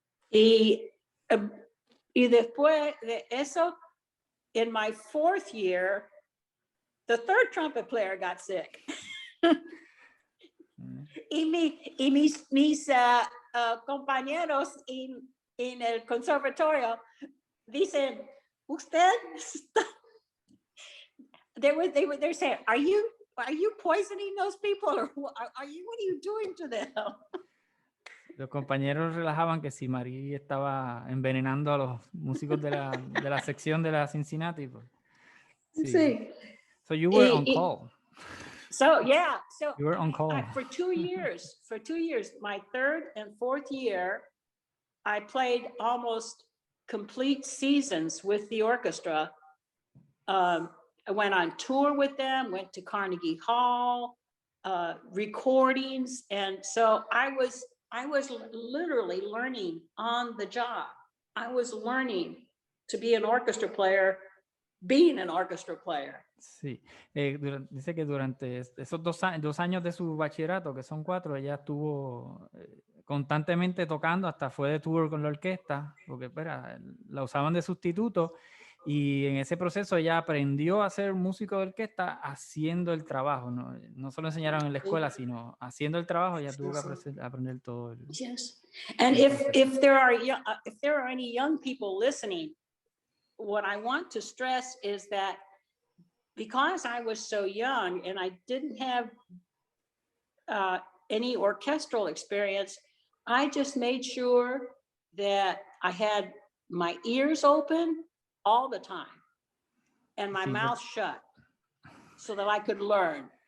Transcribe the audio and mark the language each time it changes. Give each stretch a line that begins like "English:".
Spanish: Y, y después de eso,
English: in my 4th year, the 3rd trumpet player got sick.
Spanish: Y mis compañeros en el conservatorio dicen, usted está...
English: They're saying, are you poisoning those people, or what are you doing to them?
Spanish: Los compañeros relajaban que si Marie estaba envenenando a los músicos de la sección de la Cincinnati. Pues, sí. Sí.
English: So you were on call. So yeah, so You were on call. for 2 years, my 3rd and 4th year, I played almost complete seasons with the orchestra. I went on tour with them, went to Carnegie Hall, recordings, and so I was literally learning on the job. I was learning to be an orchestra player, being an orchestra player.
Spanish: Sí, dice que durante esos 2 años de su bachillerato, que son 4, ella estuvo constantemente tocando, hasta fue de tour con la orquesta, porque la usaban de sustituto, y en ese proceso ella aprendió a ser músico de orquesta haciendo el trabajo, no solo enseñaron en la escuela, sino haciendo el trabajo, ella tuvo que aprender todo.
English: Yes, and if there are any young people listening, what I want to stress is that because I was so young and I didn't have any orchestral experience, I just made sure that I had my ears open all the time and my mouth shut so that I could learn.